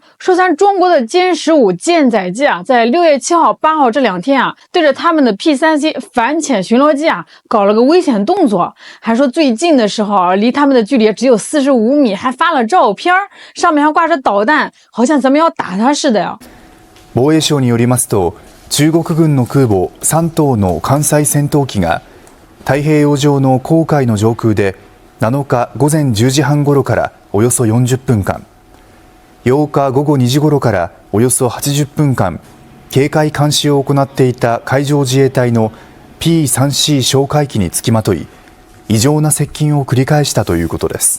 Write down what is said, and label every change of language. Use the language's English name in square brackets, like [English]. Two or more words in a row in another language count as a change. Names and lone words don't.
[Chinese] 说咱中国的歼15舰载机啊，在6月7号、8号这2天啊，对着他们的 P3C 反潜巡逻机啊，搞了个危险动作，还说最近的时候啊，离他们的距离只有45米，还发了照片，上面还挂着导弹，好像咱们要打他似的呀。 [Japanese] 防衛省によりますと、中国軍の空母3頭の艦載戦闘機が太平洋上の黄海の上空で7日午前10時半ごろからおよそ40分間、8日午後2時ごろからおよそ80分間、警戒監視を行っていた海上自衛隊の P3C 哨戒機につきまとい、異常な接近を繰り返したということです。